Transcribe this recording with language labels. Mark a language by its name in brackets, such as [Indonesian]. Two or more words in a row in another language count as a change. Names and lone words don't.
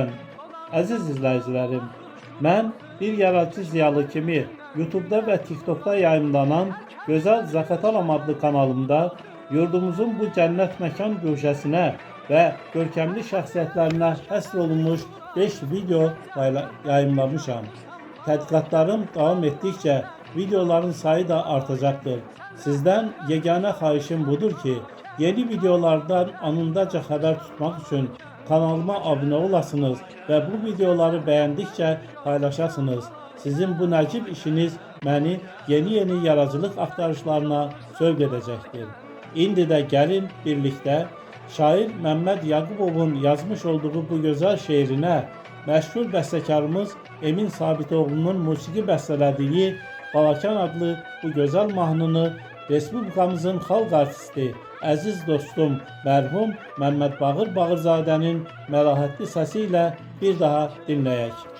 [Azerbaijani] Əziz izləyicilərim, mən bir yaratıcı ziyalı kimi [Turkish] YouTube'da ve TikTok'ta yayınlanan [Azerbaijani] Gözəl Zaqatalam adlı kanalımda yurdumuzun bu cennet mekan köşəsinə və görkəmli şəxsiyyətlərinə həsr olunmuş 5 video yayınlamışam. Tədqiqatlarım davam etdikcə videoların sayı da artacaktır. [Turkish] Sizden yegane xahişim budur ki, yeni videolardan anındaca haber tutmak için kanalıma abone olasınız ve bu videoları beğendikçe paylaşasınız. [Azerbaijani] Sizin bu nəcib işiniz beni yeni yaratıcılıq axtarışlarına sövq edəcəkdir. İndi də gəlin birlikdə şair Məmməd Yaqubovun yazmış olduğu bu gözəl şeirinə məşhur bəstəkarımız Emin Sabitoğlu'nun musiqi bəstələdiyi Balakən adlı bu gözəl mahnını Respublikamızın xalq artisti, əziz dostum, mərhum Məmməd Bağır Bağırzadənin məlahətli səsi ilə bir daha dinləyək.